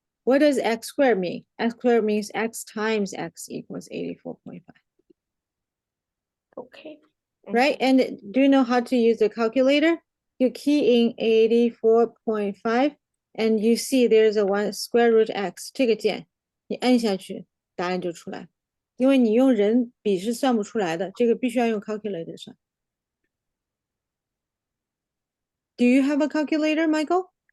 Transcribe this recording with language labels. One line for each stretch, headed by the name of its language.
English: What does x squared mean? X squared means x times x equals 84.5. Okay. Right? And do you know how to use the calculator? You key in 84.5 and you see there's a one square root x
Chinese: 这个键，你按下去，答案就出来。因为你用人笔是算不出来的，这个必须要用 calculator 算。
English: Do you have a calculator, Michael?